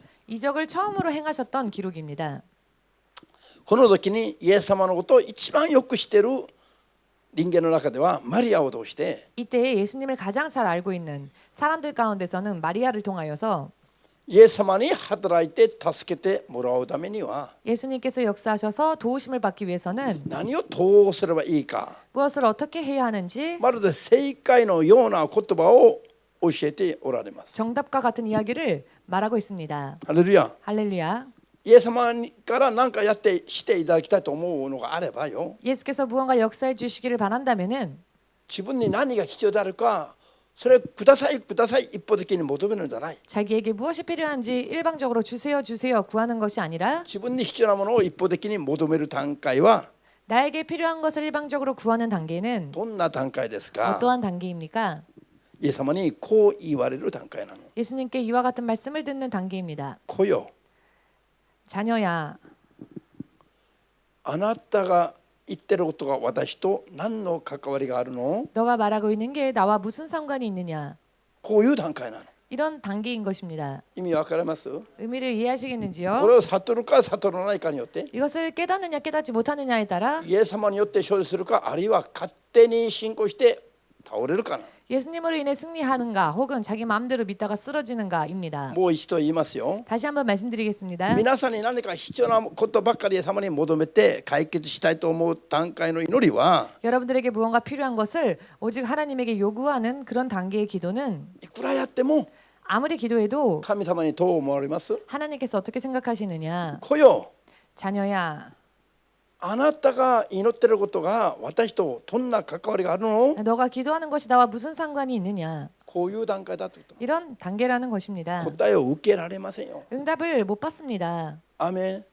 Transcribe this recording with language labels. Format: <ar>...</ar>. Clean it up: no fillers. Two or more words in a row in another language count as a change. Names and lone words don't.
<ko>이적을 처음으로 행하셨던 기록입니다.</ko> <ja>この時にイエス様のことを一番よく知っている人間の中ではマリアを通して</ja> <ko>이때 예수님을 가장 잘 알고 있는 사람들 가운데서는 마리아를 통하여서</ko> <ja>イエス様に働いて助けてもらうためには</ja> <ko>예수님께서 역사하셔서 도우심을 받기 위해서는</ko> <ja>何をどうすればいいか</ja> <ko>무엇을 어떻게 해야 하는지</ko> <ja>まるで正解のような言葉を教えておられます。</ja> <ko>정답과 같은 이야기를 말하고 있습니다.</ko> <ja>ハレルヤ。</ja> <ko>할렐루야.</ko> <ja>イエス様から何かしていただきたいと思うのがあればよ</ja> <ko>예수께서 무언가 역사해 주시기를 바란다면은</ko> <ja>自分に何が必要であるかそれください一方的に求めるんじゃない。</ja> <ko>자기에게 무엇이 필요한지 일방적으로 주세요 구하는 것이 아니라</ko> <ja>自分に必要なものを一方的に求める段階は</ja> <ko>나에게 필요한 것을 일방적으로 구하는 단계는</ko> <ja>どんな段階ですか。</ja> <ko>어떠한 단계입니까?</ko> <ja>イエス様にこう言われる段階なの。</ja> <ko>예수님께 이와 같은 말씀을 듣는 단계입니다.</ko> <ja>子よ</ja> <ko>자녀야,</ko> <ja>あなたが言ってることが私と何の関わりがあるの。</ja> <ko>너가 말하고 있는 게 나와 무슨 상관이 있느냐?</ko> <ja>こういう段階なの。</ja> <ko>이런 단계인 것입니다.</ko> <ja>意味わかります。</ja> <ko>의미를</ko> <ja>こ</ja> <ko>이해하시겠는지요?</ko> <ja>れを悟るか悟らないかによって</ja> <ko>이것을 깨닫느냐 깨닫지 못하느냐에 따라</ko> <ja>イエス様によって勝利するかあるいは勝手に信仰して倒れるかな。</ja> <ko>예수님으로 인해 승리하는가 혹은 자기 마음대로 믿다가 쓰러지는가입니다.</ko> <ja>もう一度言いますよ。</ja> <ko>다시 한번 말씀드리겠습니다.</ko> <ja>皆さんに何か必要なことばっかりイエス様に求めて解決したいと思う段階の祈りは</ja> <ko>여러분들에게 무언가 필요한 것을 오직 하나님에게 요구하는 그런 단계의 기도는</ko> <ja>いくらやっても</ja> <ko>아무리 기도해도</ko> <ja>神様にどう思われます。</ja> <ko>하나님께서 어떻게 생각하시느냐?</ko> <ja>子よ</ja> <ko>자녀야,</ko> <ja>あなたが祈ってることが私とどんな関わりがあるの。</ja> <ko>너가 기도하는 것이 나와 무슨 상관이 있느냐?</ko> <ja>こういう段階だということ。</ja> <ko>이런 단계라는 것입니다.</ko> <ja>答えを受けられませんよ。</ja> <ko>응답을 못 받습니다.</ko> <ja>アーメン。</ja>